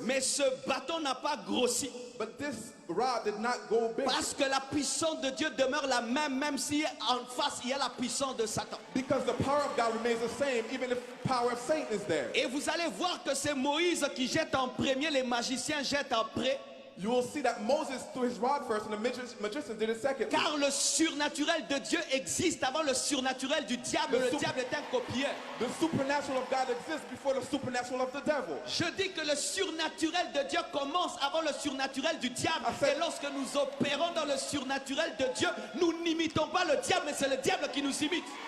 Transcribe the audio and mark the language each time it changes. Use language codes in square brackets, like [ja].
[fr] mais ce bâton n'a pas grossi [en] But this rod did not go big [fr] parce que la puissance de Dieu demeure la même, même si en face il y a la puissance de Satan. [en] because the power of God remains the same, even if the power of Satan is there. [fr] Et vous allez voir que c'est Moïse qui jette en premier, les magiciens jettent après. [en] You will see that Moses threw his rod first and the magician did it second. [fr] Car le surnaturel de Dieu existe avant le surnaturel du diable. Le diable est un copieur. [en] The supernatural of God exists before the supernatural of the devil. [fr] Je dis que le surnaturel de Dieu commence avant le surnaturel du diable. Afin- Et lorsque nous opérons dans le surnaturel de Dieu, nous n'imitons pas le diable, mais c'est le diable qui nous imite.